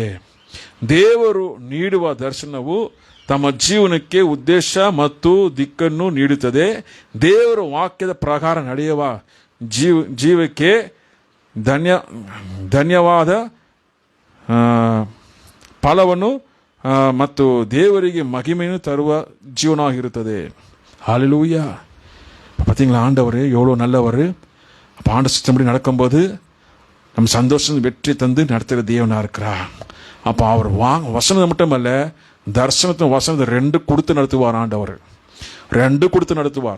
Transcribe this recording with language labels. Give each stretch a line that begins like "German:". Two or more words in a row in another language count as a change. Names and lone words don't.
Kannada: ದೇವರು ನೀಡುವ ದರ್ಶನವು ತಮ್ಮ ಜೀವನಕ್ಕೆ ಉದ್ದೇಶ ಮತ್ತು ದಿಕ್ಕನ್ನು ನೀಡುತ್ತದೆ. ದೇವರ ವಾಕ್ಯದ ಪ್ರಕಾರ ನಡೆಯುವ ಜೀವಕ್ಕೆ ಧನ್ಯವಾದ ಫಲವನ್ನು ಮತ್ತು ದೇವರಿಗೆ ಮಹಿಮೆಯನ್ನು ತರುವ ಜೀವನವಾಗಿರುತ್ತದೆ.
Tamil: ஹல்லேலூயா. பார்த்தீங்களா? ஆண்டவர் எவ்வளோ நல்லவர். அப்போ ஆண்டு சித்தம்படி நடக்கும்போது நம்ம சந்தோஷம் வெற்றி தந்து நடத்துகிற தேவனாக இருக்கிறார். அப்போ அவர் வசனம் மட்டுமல்ல, தரிசனத்தை வசனத்தை ரெண்டு கொடுத்து நடத்துவார். ஆண்டவர் ரெண்டு கொடுத்து நடத்துவார்.